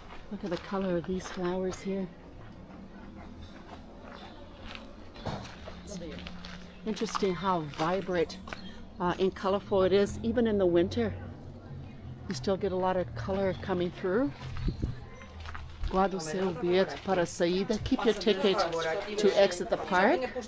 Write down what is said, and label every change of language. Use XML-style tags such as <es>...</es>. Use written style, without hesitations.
<en>Look at the color of these flowers here. It's interesting how vibrant and colorful it is, even in the winter. You still get a lot of color coming through.</en> <pt>Guarda o seu bilhete para a saída.</pt> <en>Keep your ticket to exit the park.</en>